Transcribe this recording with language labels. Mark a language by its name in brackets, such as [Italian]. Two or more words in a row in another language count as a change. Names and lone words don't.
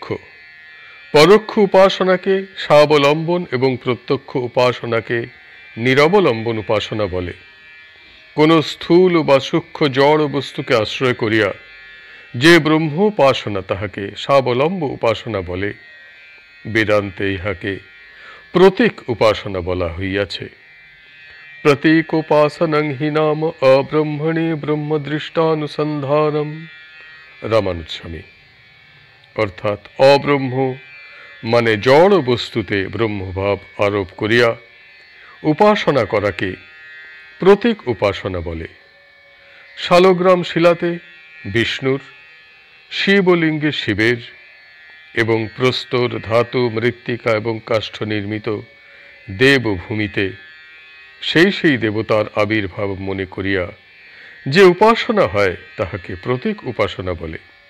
[Bangla] পরোক্ষ উপাসনাকে স্বাবলম্বন এবং প্রত্যক্ষ উপাসনাকে নিরবলম্বন উপাসনা বলে। কোন স্থূল বা সূক্ষ্ম জড় বস্তুকে আশ্রয় করিয়া যে ব্রহ্ম উপাসনা তাহাকে স্বাবলম্ব উপাসনা বলে। বেদান্তে ইহাকে প্রতীক উপাসনা বলা হইয়াছে। [Sanskrit] प्रतीकोपासनं हि नाम अब्रह्मणे ब्रह्मदृष्टानुसन्धानम् রামানুজস্বামী। [Bangla] অর্থাৎ অব্রহ্ম মানে জড় বস্তুতে ব্রহ্মভাব আরোপ করিয়া উপাসনা করাকে প্রতীক উপাসনা বলে। শালগ্রাম শিলাতে বিষ্ণুর, শিবলিঙ্গে শিবের এবং প্রস্তর, ধাতু, মৃত্তিকা এবং কাষ্ঠ নির্মিত দেবভূমিতে সেই দেবতার আবির্ভাব মনে করিয়া যে উপাসনা হয় তাহাকে প্রতীক উপাসনা বলে।